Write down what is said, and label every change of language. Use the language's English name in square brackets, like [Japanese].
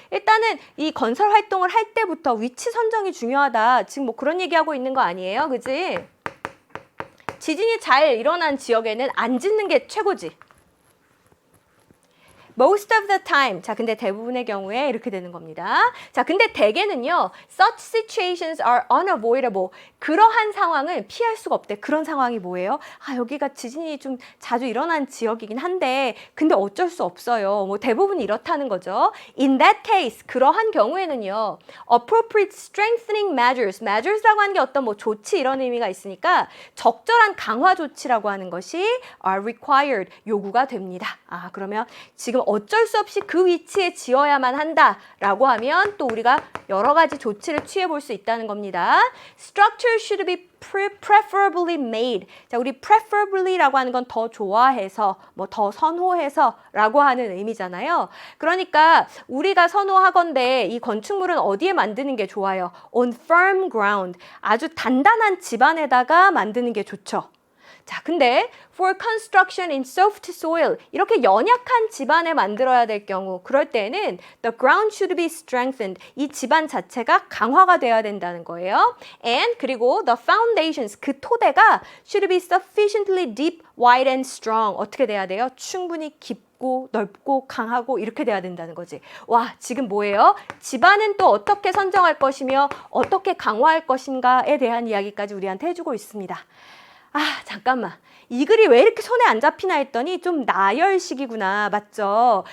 [Korean] 일단은 이 건설 활동을 할 때부터 위치 선정이 중요하다. 지금 뭐 그런 얘기하고 있는 거 아니에요? 그지? 지진이 잘 일어난 지역에는 안 짓는 게 최고지. [English] Most of the time. [Korean] 자, 근데 대부분의 경우에 이렇게 되는 겁니다. 자, 근데 대개는요. [English] Such situations are unavoidable. [Korean] 그러한 상황을 피할 수가 없대. 그런 상황이 뭐예요? 아, 여기가 지진이 좀 자주 일어난 지역이긴 한데 근데 어쩔 수 없어요. 뭐 대부분 이렇다는 거죠. [English] In that case, [Korean] 그러한 경우에는요. [English] Appropriate strengthening measures [Korean] 라고 하는 게 어떤 뭐 조치 이런 의미가 있으니까 적절한 강화 조치라고 하는 것이 [English] are required. [Korean] 요구가 됩니다. 아, 그러면 지금 어쩔 수 없이 그 위치에 지어야만 한다라고 하면 또 우리가 여러 가지 조치를 취해 볼 수 있다는 겁니다. [English] Structure should be preferably made. [Korean] 자, 우리 preferably라고 하는 건 더 좋아해서, 뭐 더 선호해서라고 하는 의미잖아요. 그러니까 우리가 선호하건대 이 건축물은 어디에 만드는 게 좋아요? [English] On firm ground. [Korean] 아주 단단한 집안에다가 만드는 게 좋죠. 자, 근데 [English] for construction in soft soil [Korean] 이렇게 연약한 집안에 만들어야 될 경우 그럴 때는 [English] the ground should be strengthened. [Korean] 이 집안 자체가 강화가 돼야 된다는 거예요. [English] And [Korean] 그리고 [English] the foundations [Korean] 그 토대가 [English] should be sufficiently deep, wide and strong. [Korean] 어떻게 돼야 돼요? 충분히 깊고 넓고 강하고 이렇게 돼야 된다는 거지. 와, 지금 뭐예요? 집안은 또 어떻게 선정할 것이며 어떻게 강화할 것인가에 대한 이야기까지 우리한테 해주고 있습니다. 아, 잠깐만. 이 글이 왜 이렇게 손에 안 잡히나 했더니 좀 나열식이구나. 맞죠?